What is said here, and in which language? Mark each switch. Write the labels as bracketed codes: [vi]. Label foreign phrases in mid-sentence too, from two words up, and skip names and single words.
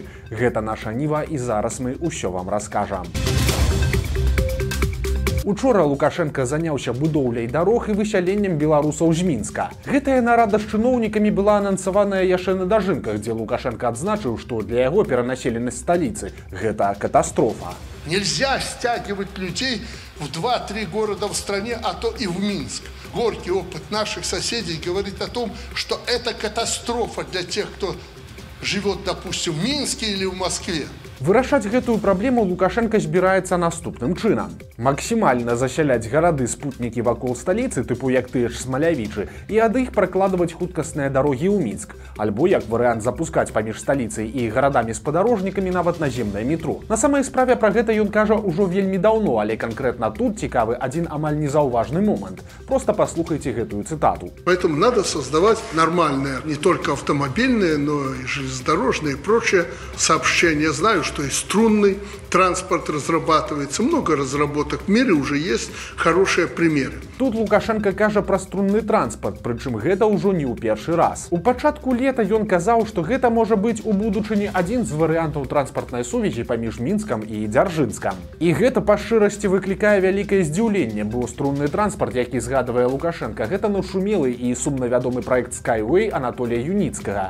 [be] Гэта наша Ніва і зараз мы ўсё вам раскажам. Учора Лукашенко заняўся будоўляй дарог і высяленнем беларусаў з Мінска. Гэтая нарада з чыноўнікамі была анансаваная яшчэ на дажынках, дзе Лукашенко адзначыў, што для яго перанаселенасць сталіцы – гэта катастрофа. [ru] Нельзя стягивать людей в 2-3 города в стране, а то и в Минск. Горький опыт наших соседей говорит о том, что это катастрофа для тех, кто живет, допустим, в Минске или в Москве. [be] Вырашаць гэтую праблему Лукашенко збіраецца наступным чынам. Максімальна засяляць гарады-спутнікі вакол сталіцы, тыпу як тыя ж Смалявічы, і ад іх пракладваць хуткасныя дарогі ў Мінск. Альбо, як варыянт, запускаць паміж сталіцай і гарадамі-спадарожнікамі нават наземнае метро. На самай справе пра гэта ён кажа ўжо вельмі даўно, але канкрэтна тут цікавы адзін амаль незаўважны момант. Просто послухайте гэтую цитату. [ru] Поэтому надо создавать нормальные, не только автомобильные, но и железнодорожные и прочие сообщения. Знаю, что и струнный транспорт разрабатывается, много разработок в мире, уже есть хорошие примеры. [be] Тут Лукашенко кажа пра струнны транспорт, прычым гэта ўжо не ў першы раз. У пачатку лета ён казаў, што гэта можа быць у будучыні адзін з варыянтаў транспартнай сувязі паміж Мінскам і Дзяржынскам. І гэта па шчырасці выклікае вялікае здзіўленне, бо струнны транспорт, які згадвае Лукашенко, гэта нашумелы і сумна вядомы праект Skyway Анатолія Юніцкага.